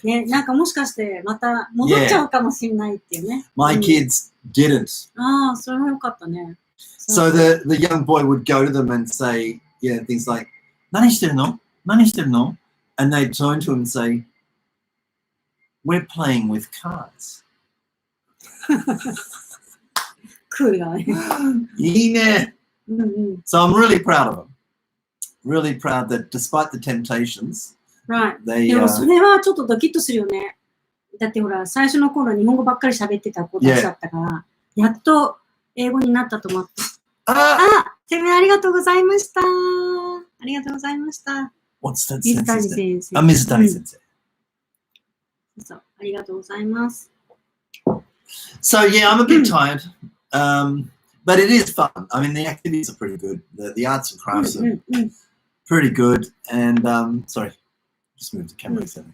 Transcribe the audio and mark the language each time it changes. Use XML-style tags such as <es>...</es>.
<ja>ね、なんかもしかしてまた戻っちゃうかもしれないっていうね。</ja> <en>My kids didn't.</en> <ja>ああ、それはよかったね。</ja> <en>So the young boy would go to them and say, things like,</en> <ja>何してるの? 何してるの?</ja> <en>and they'd turn to him and say, "We're playing with cards."</en> <ja>クールだね。いいね。うんうん。</ja> <en>So I'm really proud of them. Really proud that despite the temptations, Right. they,</en> <ja>でもそれはちょっとドキッとするよね。だってほら、最初の頃は日本語ばっかり喋ってた子たちだったから、やっと英語になったと思って。てめえありがとうございました。ありがとうございました。</ja> <en>What's that</en> <ja>水谷先生。水谷先生。そう、ありがとうございます。</ja> <en>So yeah, I'm a bit tired, but it is fun. I mean, the activities are pretty good. The arts and crafts are pretty good. And sorry, just moved the camera.</en>